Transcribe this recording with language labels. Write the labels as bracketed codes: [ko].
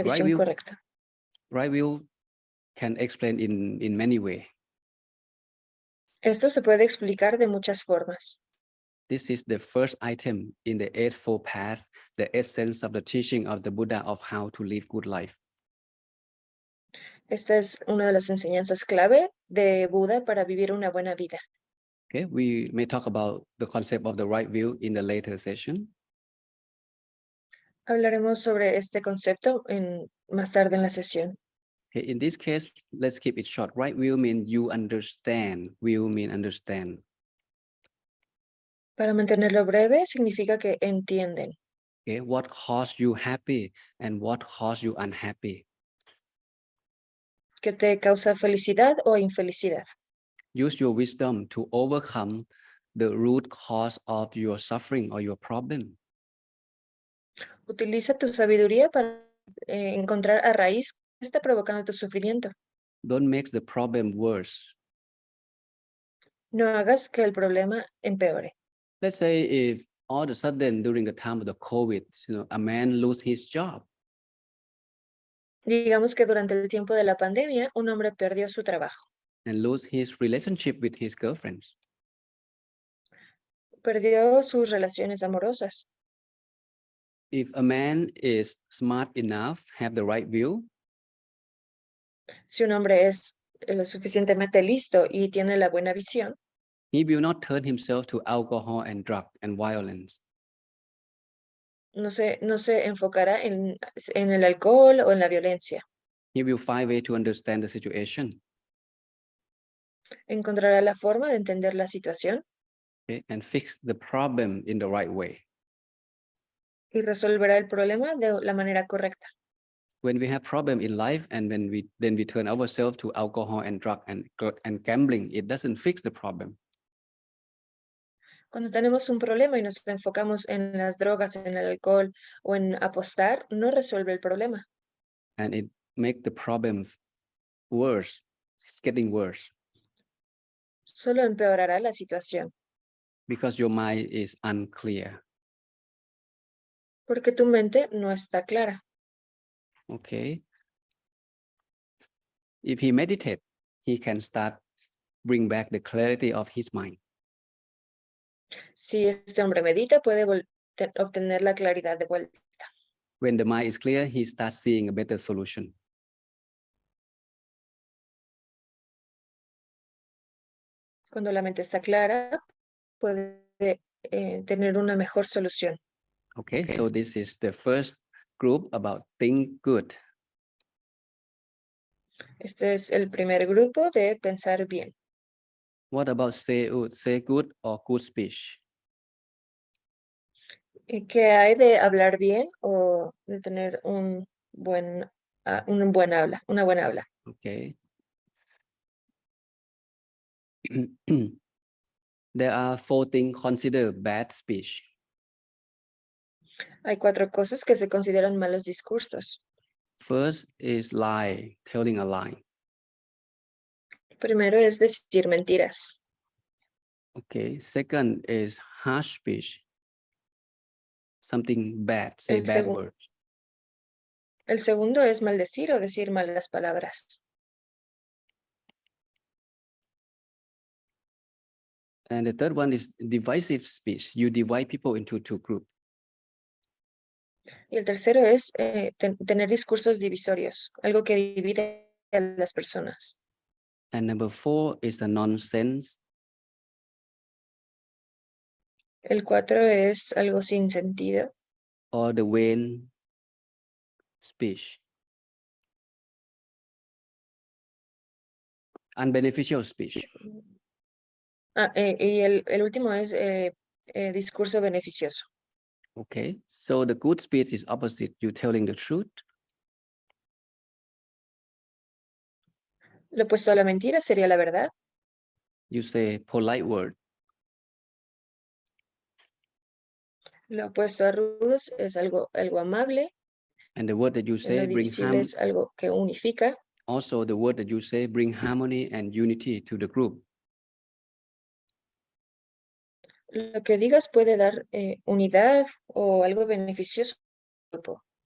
[en] Right [es] visión [en] view, [es] correcta. [en] right view can explain in many ways. [es] Esto se puede explicar de muchas formas. [en] This is the first item in the Eightfold Path, the essence of the teaching of the Buddha of how to live good life. [es] Esta es una de las enseñanzas clave de Buda para vivir una buena vida. [en] Okay, we may talk about the concept of the right view in the later session. [es] Hablaremos sobre este concepto más tarde en la sesión. [en] Okay, in this case, let's keep it short. Right view means you understand. View mean understand. [es] Para mantenerlo breve, significa que entienden [en] Okay, what caused you happy and what caused you unhappy. [es] que te causa felicidad o infelicidad. [en] Use your wisdom to overcome the root cause of your suffering or your problem. [es] Utiliza tu sabiduría para encontrar a raíz que está provocando tu sufrimiento. [en] Don't make the problem worse. [es] No hagas que el problema empeore. [en] Let's say if all of a sudden during the time of the COVID, a man lose his job. [es] Digamos que durante el tiempo de la pandemia, un hombre perdió su trabajo, [en] And lose his relationship with his girlfriends. [es] perdió sus relaciones amorosas. [en] If a man is smart enough, have the right view, [es] Si un hombre es lo suficientemente listo y tiene la buena visión, [en] he will not turn himself to alcohol and drug and violence. [es] no se enfocará en el alcohol o en la violencia. [en] He will find a way to understand the situation, [es] Encontrará la forma de entender la situación [en] okay, and fix the problem in the right way. [es] y resolverá el problema de la manera correcta. [en] When we have problem in life and when we turn ourselves to alcohol and drug and gambling, it doesn't fix the problem. [es] Cuando tenemos un problema y nos enfocamos en las drogas, en el alcohol o en apostar, no resuelve el problema. [en] And it make the problem worse. It's getting worse [es] Solo empeorará la situación [en] because your mind is unclear. [es] porque tu mente no está clara. [en] Okay. If he meditate, he can start bring back the clarity of his mind. [es] Si este hombre medita, puede obtener la claridad de vuelta. [en] When the mind is clear, he starts seeing a better solution. [es] Cuando la mente está clara, puede tener una mejor solución. [en] Okay, so this is the first group about think good. [es] Este es el primer grupo de pensar bien. [en] What about say good or good speech? [es] ¿Qué hay de hablar bien o de tener un buen habla, una buena habla? [en] Okay. There are 4 things considered bad speech. [es] Hay 4 cosas que se consideran malos discursos. [en] First is lie, telling a lie. [es] Primero es decir mentiras. [en] Okay. Second is harsh speech. Something bad, say [es] El, [en] bad [es] segu- [en] words. [es] el segundo es maldecir o decir malas palabras. [en] And the third one is divisive speech. You divide people into two groups. [es] Y el tercero es tener discursos divisorios, algo que divide a las personas. [en] And number four is the nonsense. El 4 es algo sin sentido. Or the vain speech. Unbeneficial speech. [es] Y el último es discurso beneficioso. [en] Okay. So the good speech is opposite. You telling the truth. [es] Lo opuesto a la mentira sería la verdad. [en] You say polite word. [es] Lo opuesto a rudos es algo amable. [en] And the word that you say [es] Lo [en] bring [es] divisible es algo que unifica. [en] Also, the word that you say bring harmony and unity to the group. [es] Lo que digas puede dar unidad o algo beneficioso al grupo.